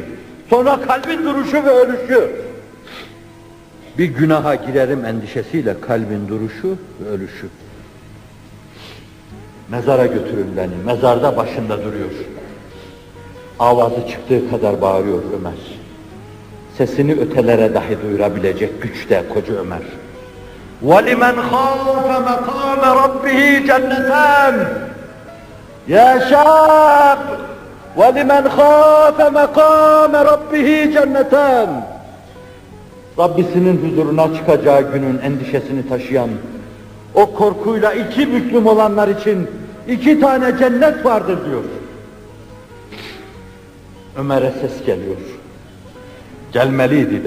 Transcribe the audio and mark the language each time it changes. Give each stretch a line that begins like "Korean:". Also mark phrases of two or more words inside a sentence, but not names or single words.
Turkish: Sonra kalbin duruşu ve ölüşü. Bir günaha girerim endişesiyle kalbin duruşu ve ölüşü. Mezara götürün beni. Mezarda başında duruyor. Avazı çıktığı kadar bağırıyor Ömer. Sesini ötelere dahi duyurabilecek güçte koca Ömer.
Arabic: وَلِمَنْ خَافَ مَقَامَ رَبِّهِ جَنَّتَانِ يَا شَابْ وَلِمَنْ خَافَ مَقَامَ رَبِّهِ جَنَّتَانِ
Turkish: Rabbisinin huzuruna çıkacağı günün endişesini taşıyan, o korkuyla iki büklüm olanlar için 2 tane cennet vardır diyor. Ömer'e ses geliyor. Gelmeliydi de.